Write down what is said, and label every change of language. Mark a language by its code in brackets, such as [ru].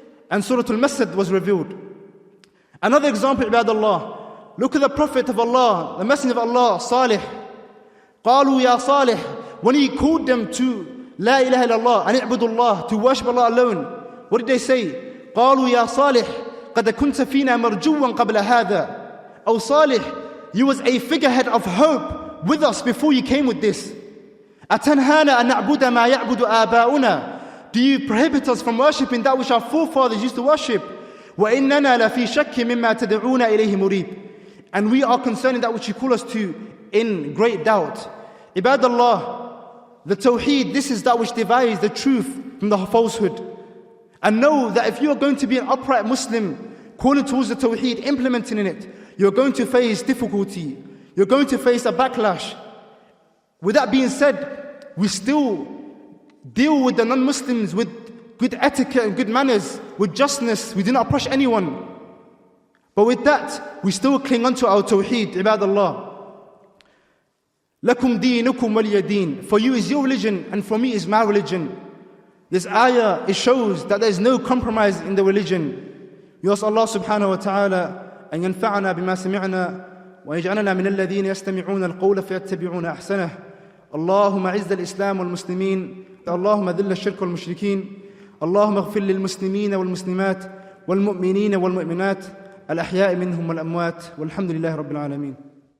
[en] And Surah Al-Masad was revealed. Another example, ibadallah, look at the Prophet of Allah, the Messenger of Allah, Salih. [ar] قالوا يا صالح, [en] when he called them to [ar] لا إله إلا الله, أن اعبدوا الله, [en] to worship Allah alone, what did they say? [ar] قالوا يا صالح قد كنت فينا مرجوا قبل هذا. [en] O Salih, you was a figurehead of hope with us before you came with this. [ar] أتنهانا أن نعبد ما يعبد آباؤنا. [en] Do you prohibit us from worshipping that which our forefathers used to worship? [ar] وإننا لفي شك مما تدعونا إليه مريب. [en] And we are concerning that which you call us to in great doubt. Ibadallah, the Tawhid, this is that which divides the truth from the falsehood. And know that if you are going to be an upright Muslim, calling towards the Tawhid, implementing in it, you're going to face difficulty. You're going to face a backlash. With that being said, we still deal with the non-Muslims with good etiquette and good manners, with justness. We do not approach anyone. But with that, we still cling on to our Tawhid, ibadallah. [ar] لَكُمْ دِينُكُمْ وَلِيَ دِينٌ. [en] For you is your religion, and for me is my religion. This ayah, it shows that there is no compromise in the religion. We ask Allah subhanahu wa ta'ala [ar] أن ينفعنا بما سمعنا ويجعلنا من الذين يستمعون القول فيتبعون أحسنه. اللهم أعز الإسلام والمسلمين، اللهم ذل الشرك والمشركين، اللهم اغفر للمسلمين والمسلمات والمؤمنين والمؤمنات الأحياء منهم والأموات، والحمد لله رب العالمين.